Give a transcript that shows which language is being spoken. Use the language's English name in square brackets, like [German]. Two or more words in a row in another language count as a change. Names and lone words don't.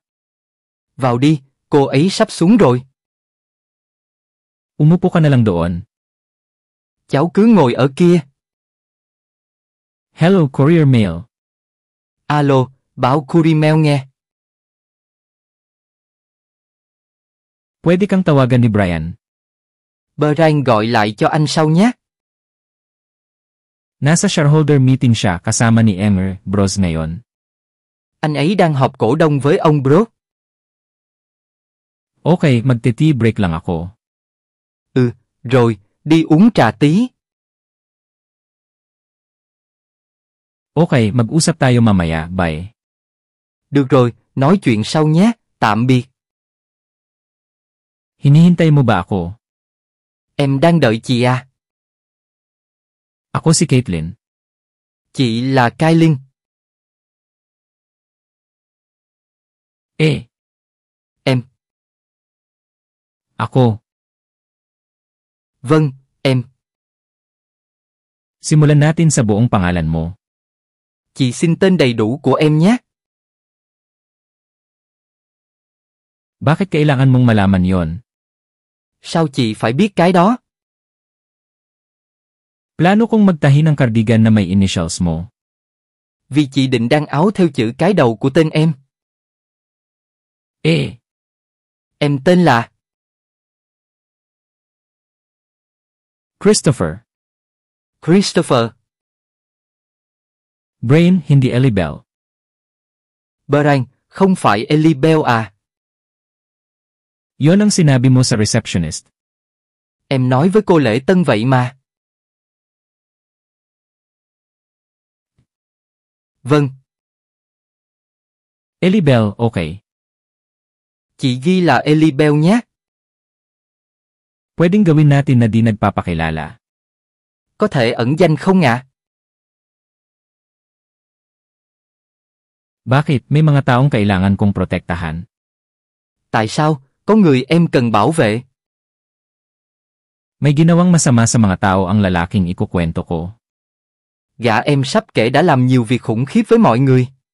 [Vietnamese] Vào đi, cô ấy sắp xuống rồi. [Filipino] Umupo ka na lang doon. [Vietnamese] Cháu cứ ngồi ở kia. [English] Hello Courier Mail. [Vietnamese] Alo, báo Courier nghe. [Filipino] Pwede kang tawagan ni Brian. [Vietnamese] Brian gọi lại cho anh sau nhé. [Filipino] Nasa [English] shareholder meeting [Filipino] siya kasama ni Emer Bros ngayon. [Vietnamese] Anh ấy đang họp cổ đông với ông Brooke. [Filipino] Okay, magte- [English] tea break [Filipino] lang ako. [Vietnamese] Rồi, đi uống trà tí. [Filipino] Okay, mag-usap tayo mamaya, bye. [Vietnamese] Được rồi, nói chuyện sau nhé, tạm biệt. [Filipino] Hinihintay mo ba ako? [Vietnamese] Em đang đợi chị à? [Filipino] Ako si Caitlin. [Vietnamese] Chị là Kailin. Em. [Filipino] Ako. [Vietnamese] Vâng, em. [Filipino] Simulan natin sa buong pangalan mo. [Vietnamese] Chị xin tên đầy đủ của em nhé. [Filipino] Bakit kailangan mong malaman yon? [Vietnamese] Sao chị phải biết cái đó? [Filipino] Plano kong magtahi ng cardigan na may initials mo. [Vietnamese] Vì chị định đăng áo theo chữ cái đầu của tên em. Em tên là Christopher. Christopher. [Filipino] Brain, hindi Ellie Bell. [Vietnamese] Brian, không phải Ellie Bell à? [Filipino] Yon ang sinabi mo sa receptionist. [Vietnamese] Em nói với cô lễ tân vậy mà. Vâng. [Filipino] Elibel, okay. [Vietnamese] Chị ghi là Elibel nhé. [Filipino] Pwedeng gawin natin na di nagpapakilala. [Vietnamese] Có thể ẩn danh không ạ? [Filipino] Bakit may mga taong kailangan kong protektahan? [Vietnamese] Tại sao? Có người em cần bảo vệ. [Filipino] May ginawang masama sa mga tao ang lalaking ikukwento ko. [Vietnamese] Gã em sắp kể đã làm nhiều việc khủng khiếp với mọi người.